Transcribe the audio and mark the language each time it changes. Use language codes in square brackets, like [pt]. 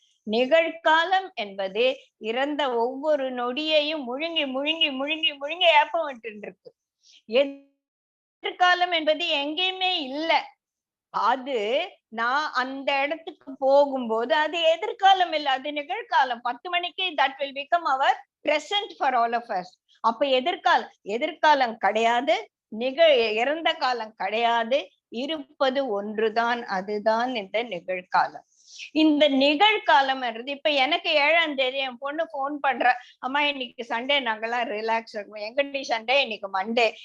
[ta] நிகழ்காலம் என்பது இறந்த ஒவ்வொரு நொடியையும் முழுங்கி முழுங்கி முழுங்கி முழுங்கி ஏப்பம் விட்டு இருக்கு. எதிர்காலம் என்பது எங்கேயுமே இல்ல. அது நான் அந்த இடத்துக்கு போகும்போது அது எதிர்காலம் இல்ல, அது நிகழ்காலம். 10 மணிக்கு [en] that will become our present for all of us. [ta] அப்ப எதிர்காலம் கிடையாது, இறந்த காலம் கிடையாது, இருப்பது ஒன்றுதான், அதுதான் இந்த நிகழ்காலம். இந்த நிகழ்காலம் இப்ப எனக்கு 7ஆம் தேதி என் பொண்ணு போன் பண்ற, அம்மா இன்னைக்கு சண்டே, நாங்கெல்லாம் ரிலாக்ஸ் இருக்கும். எங்கடி சண்டே? இன்னைக்கு மண்டே.